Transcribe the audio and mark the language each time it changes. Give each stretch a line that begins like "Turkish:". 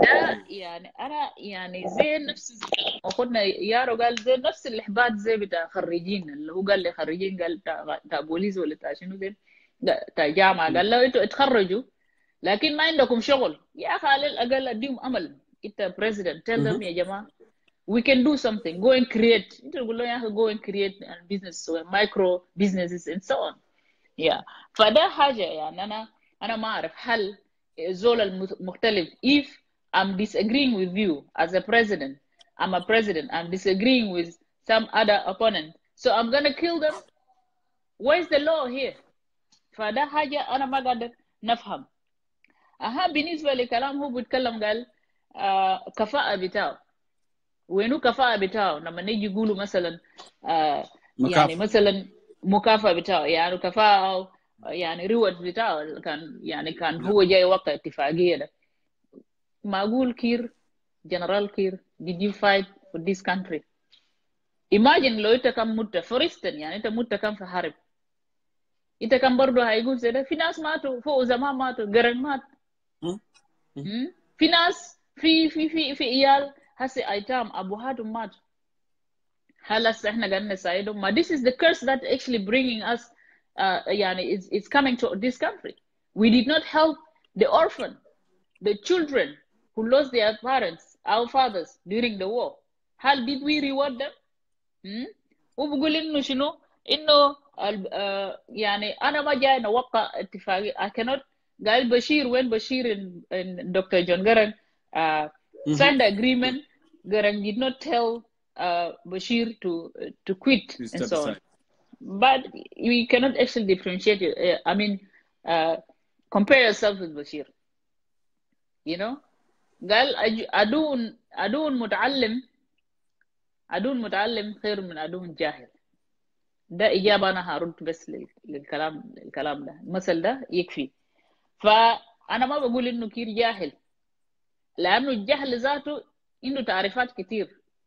Arabic: ده يعني أنا يعني زي نفس أخونا يارو قال زي نفس الإحباط زي بتاع خريجين اللي هو قال لي خريجين قال بتاع بوليس ولا بتاع شنو زي بتاع جامعة قال له أنتوا اتخرجوا لكن ما عندكم شغل. يا أخي على الأقل أديهم أمل. أنت
English: president tell them
Arabic: يا جماعة
English: we can do something, go and create.
Arabic: أنت تقول له يا أخي
English: go and create business so micro businesses and so on. yeah.
Arabic: فده حاجة يعني أنا ما أعرف هل زول المختلف
English: if I'm disagreeing with you as a president, I'm a president, I'm disagreeing with some other opponent, so I'm gonna kill them. Where's the law here?
Arabic: فده حاجة أنا ما قادر نفهم. بالنسبة لكلام هو بيتكلم قال كفاءة بتاعه، وينو كفاءة بتاعه لما نيجي يقولوا مثلا يعني مثلا مكافأة بتاعه، يعني كفاءة يعني ريورد بتاعه كان يعني كان هو جاي وقت اتفاقية ده. معقول كير جنرال كير
English: did you fight for this country؟
Arabic: imagine لو انت كان مت فورستن، يعني انت مت كان في حرب، انت كان برضه هيقول زي ده. في ناس ماتوا فوق زمان، ماتوا قرن مات. في ناس في عيال هسه ايتام ابوهاتهم مات. هل هسه احنا قاعدين نساعدهم؟ ما
English: this is the curse that actually bringing us يعني it's coming to this country. We did not help the orphan, the children who lost their parents, our fathers during the war.
Arabic: هل
English: did we reward them؟
Arabic: وبقول انه شنو؟ انه يعني انا ما جاي نوقع اتفاقية.
English: I cannot.
Arabic: قال بشير وين بشير in Dr.
English: John Garang signed the agreement. Garang did not tell Bashir to quit and so on. But we cannot actually differentiate it. I mean, compare yourself with Bashir. You know,
Arabic: قال عدو متعلم خير من عدو جاهل. ده إجابة أنا هرد بس الكلام ده، المثل ده يكفي. فأنا ما بقول إنه كير جاهل، لأنه الجهل ذاته عنده تعريفات كتير.